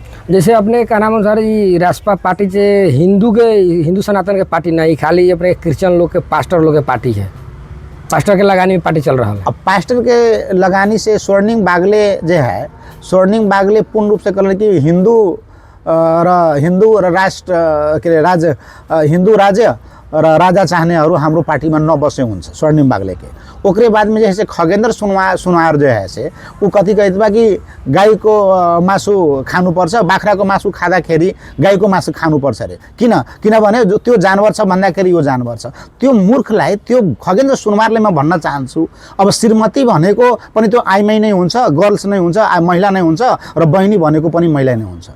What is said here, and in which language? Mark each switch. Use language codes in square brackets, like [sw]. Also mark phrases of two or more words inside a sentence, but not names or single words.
[bho] जैसे अपने का नाम अनुसार ये रासपा पार्टी से हिंदू सनातन के पार्टी नहीं, खाली अपने क्रिश्चियन लोग के पास्टर लोग के पार्टी है, पास्टर के लगानी में पार्टी चल रहा है। अब पास्टर के लगानी से स्वर्णिम बागले जो है, स्वर्णिम बागले पूर्ण रूप से कहल कि [ne] हिंदू राष्ट्र के हिंदू राज्य र राजा चाहनेहरू हाम्रो पार्टीमा नबसे हुन्छ [bho] स्वर्णिम बागले के। ओकरे बाद में जैसे खगेन्द्र सुनवार जो है से वो कथी कहत बा कि [ne] गाईको मासु खानुपर्छ, बाख्राको मासु खाँदाखेरि गाईको मासु खानुपर्छ अरे। किनभने त्यो जानवर छ भन्दाखेरि यो जानवर छ। त्यो मूर्खलाई त्यो खगेन्द्र सुनवारले म भन्न चाहन्छु, अब श्रीमती भनेको पनि त्यो आइमै नै हुन्छ, गर्ल्स नै हुन्छ, महिला नै हुन्छ, र बहिनी भनेको पनि महिला नै हुन्छ।